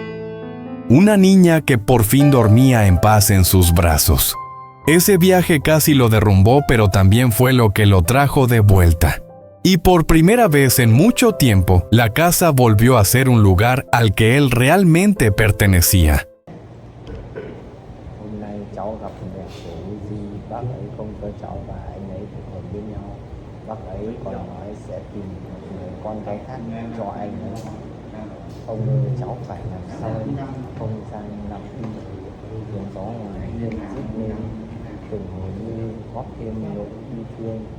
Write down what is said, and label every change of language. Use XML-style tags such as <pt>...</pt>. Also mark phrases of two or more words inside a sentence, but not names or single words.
<es>Una niña que por fin dormía en paz en sus brazos. Ese viaje casi lo derrumbó, pero también fue lo que lo trajo de vuelta. Y por primera vez en mucho tiempo, la casa volvió a ser un lugar al que él realmente pertenecía.</es> <vi>Hôm nay cháu gặp mẹ của Di, bác ấy không cho cháu và anh ấy kết hôn với nhau. Bác ấy còn nói sẽ tìm một người con gái khác cho anh ấy. Ông ơi, cháu phải làm sao không gian nằm đi, tiếng gió ngoài hiên rít lên, từng hồi như góp thêm nỗi bi thương.</vi>